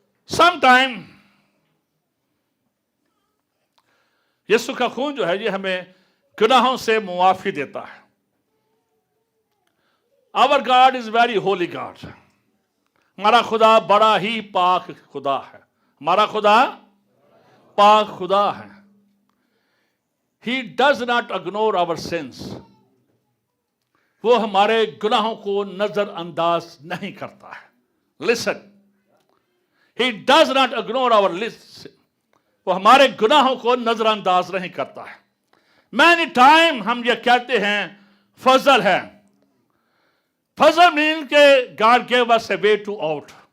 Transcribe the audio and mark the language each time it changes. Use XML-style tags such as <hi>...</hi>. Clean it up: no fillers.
<en>Sometime</en> <hi>यीशु का खून जो है ये हमें गुनाहों से मुआफी देता है।</hi> <en>Our God is very holy God.</en> <hi>हमारा खुदा बड़ा ही पाक खुदा है। हमारा खुदा पाक खुदा है।</hi> <en>He does not ignore our sins.</en> <hi>वो हमारे गुनाहों को नजरअंदाज नहीं करता है।</hi> <en>Listen. He does not ignore our lists.</en> <hi>वो हमारे गुनाहों को नजरअंदाज नहीं करता है।</hi> <en>Many time</en> <hi>हम ये कहते हैं फजल है। फजल मीन के</hi> <en>God gave us a way to out.</en>